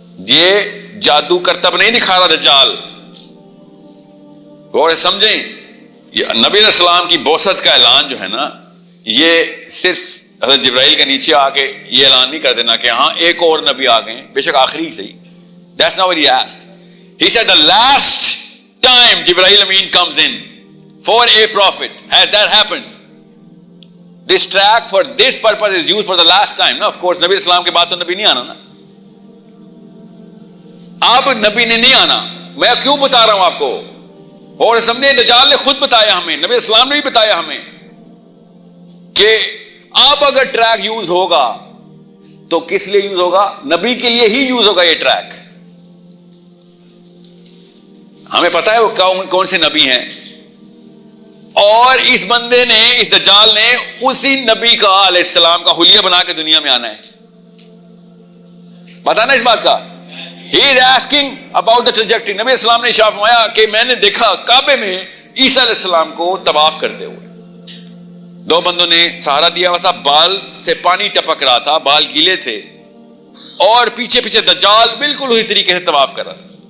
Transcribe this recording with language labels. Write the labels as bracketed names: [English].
[Urdu] یہ جادو کرتب نہیں دکھا رہا دجال. اور سمجھیں، یہ نبی علیہ السلام کی بعثت کا اعلان جو ہے نا، یہ صرف حضرت جبرائیل کے نیچے آ کے یہ اعلان نہیں کر دینا کہ ہاں ایک اور نبی آ گئے، بے شک آخری صحیح. [English] That's not what he asked. He said the last time Jibreel Amin comes in for a prophet. Has that happened? This track for this purpose is used for the last time. No, of course, [Urdu] نبی اسلام کے بعد تو نبی نہیں آنا نا. اب نبی نے نہیں آنا. میں کیوں بتا رہا ہوں آپ کو؟ اور سامنے دجال نے خود بتایا ہمیں، نبی اسلام نے بھی بتایا ہمیں کہ اب اگر ٹریک یوز ہوگا تو کس لیے یوز ہوگا؟ نبی کے لیے ہی یوز ہوگا یہ ٹریک. ہمیں پتا ہے وہ کون سے نبی ہیں، اور اس بندے نے، اس دجال نے اسی نبی کا علیہ السلام کا حلیہ بنا کے دنیا میں آنا ہے. پتا نا اس بات کا؟ [English] He is asking about the trajectory. [Urdu] نبی اسلام نے ارشاد فرمایا کہ میں نے دیکھا کعبے میں عیسیٰ علیہ السلام کو طواف کرتے ہوئے. 2 بندوں نے سہارا دیا ہوا تھا، بال سے پانی ٹپک رہا تھا، بال گیلے تھے، اور پیچھے پیچھے دجال بالکل اسی طریقے سے طواف کر رہا تھا.